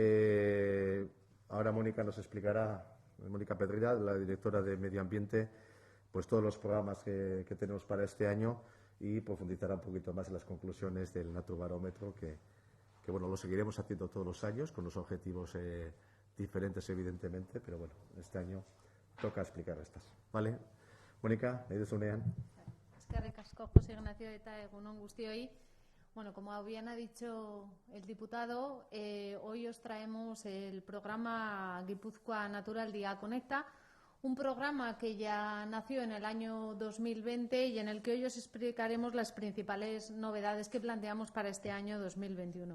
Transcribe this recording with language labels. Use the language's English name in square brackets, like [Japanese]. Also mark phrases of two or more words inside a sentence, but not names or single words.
[Spanish] Ahora Mónica nos explicará, Mónica Pedrera, la directora de Medio Ambiente, pues todos los programas que tenemos para este año y profundizará un poquito más en las conclusiones del Naturbarómetro, que lo seguiremos haciendo todos los años con los objetivos diferentes, evidentemente, pero bueno, este año toca explicar estas. ¿Vale? Mónica, [Basque] nahi duzunean. Eskerrik asko, José Ignacio, eta egun on guztioi. [Spanish] Bueno, como bien ha dicho el diputado, hoy os traemos el programa Gipuzkoa Naturaldia Conecta, un programa que ya nació en el año 2020 y en el que hoy os explicaremos las principales novedades que planteamos para este año 2021.